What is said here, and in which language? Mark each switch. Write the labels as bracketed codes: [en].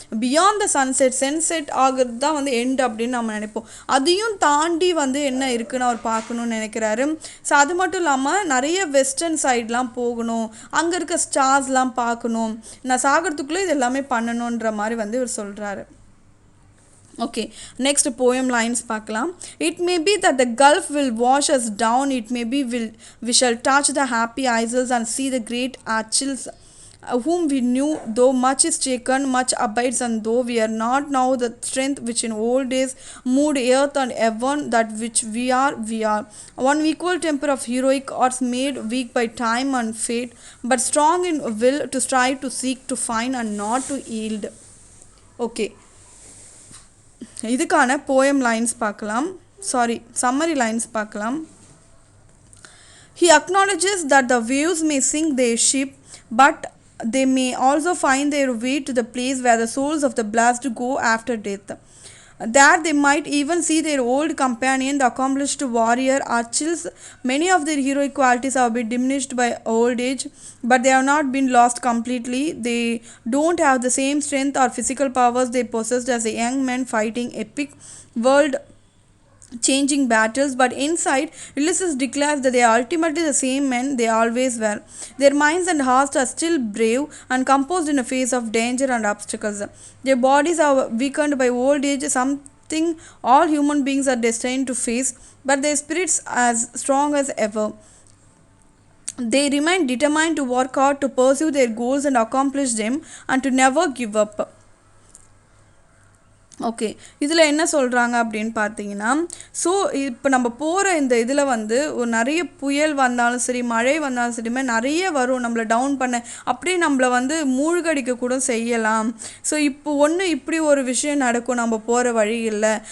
[ta] Beyond the sunset ஆகிறது தான் வந்து எண்டு அப்படின்னு நம்ம நினைப்போம். அதையும் தாண்டி வந்து என்ன இருக்குன்னு அவர் பார்க்கணுன்னு நினைக்கிறாரு. ஸோ அது மட்டும் இல்லாமல் நிறைய வெஸ்டர்ன் சைட்லாம் போகணும், அங்கே இருக்க ஸ்டார்ஸ்லாம் பார்க்கணும், நான் சாகிறதுக்குள்ளே இது எல்லாமே பண்ணணுன்ற மாதிரி வந்து இவர் சொல்கிறாரு. [en] Okay, next poem lines [ta] பார்க்கலாம். [en] It may be that the gulf will wash us down, it may be we shall touch the happy isles and see the great Achilles whom we knew, though much is taken, much abides, and though we are not now the strength which in old days moved earth and heaven, that which we are. One equal temper of heroic arts made weak by time and fate, but strong in will to strive, to seek, to find, and not to yield. [ta] Okay, இதுக்கான poem lines பார்க்கலாம், summary lines பார்க்கலாம். [en] He acknowledges that the waves may sink their ship, but they may also find their way to the place where the souls of the blessed go after death. There they might even see their old companion, the accomplished warrior Achilles. Many of their heroic qualities have been diminished by old age, but they have not been lost completely. They don't have the same strength or physical powers they possessed as a young men fighting epic world changing battles, but inside Ulysses declares that they are ultimately the same men they always were. Their minds and hearts are still brave and composed in the face of danger and obstacles. Their bodies are weakened by old age, something all human beings are destined to face, but their spirits as strong as ever. They remain determined to work hard to pursue their goals and accomplish them and to never give up. [ta] Okay, இதில் என்ன சொல்கிறாங்க அப்படின்னு பார்த்தீங்கன்னா, so இப்போ நம்ம போகிற இந்த இதில் வந்து ஒரு நிறைய புயல் வந்தாலும் சரி, மழை வந்தாலும் சரிமே நிறைய வரும், நம்மளை டவுன் பண்ண அப்படியே நம்மளை வந்து மூழ்கடிக்க கூட செய்யலாம். ஸோ இப்போ இப்படி ஒரு விஷயம் நடக்கும் நம்ம போகிற வழியில்.